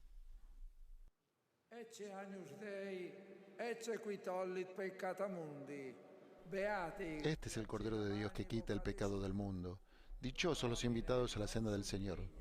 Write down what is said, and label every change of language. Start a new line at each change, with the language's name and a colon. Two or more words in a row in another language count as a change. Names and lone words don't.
Latin: Ecce agnus Dei, ecce qui tollit peccata mundi. Beati.
Spanish: Este es el Cordero de Dios que quita el pecado del mundo. Dichosos los invitados a la cena del Señor.